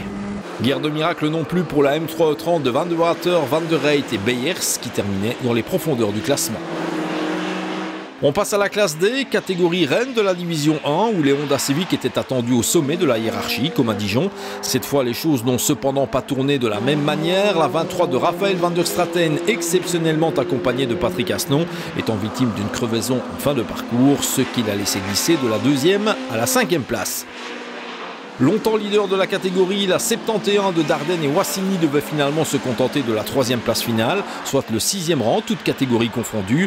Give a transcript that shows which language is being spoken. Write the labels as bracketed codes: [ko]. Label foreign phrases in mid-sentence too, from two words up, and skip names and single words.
[fr] Guerre de miracle non plus pour la M330 de Van de Water, Van der Reyt et Beyers qui terminaient dans les profondeurs du classement. On passe à la classe D, catégorie reine de la division 1, où les Honda Civic étaient attendus au sommet de la hiérarchie, comme à Dijon. Cette fois, les choses n'ont cependant pas tourné de la même manière. La 23 de Raphaël van der Straten, exceptionnellement accompagné de Patrick Asnon, étant victime d'une crevaison en fin de parcours, ce qui l'a laissé glisser de la 2e à la 5e place. Longtemps leader de la catégorie, la 71 de Dardenne et Wassini devait finalement se contenter de la 3e place finale, soit le 6e rang, toutes catégories confondues.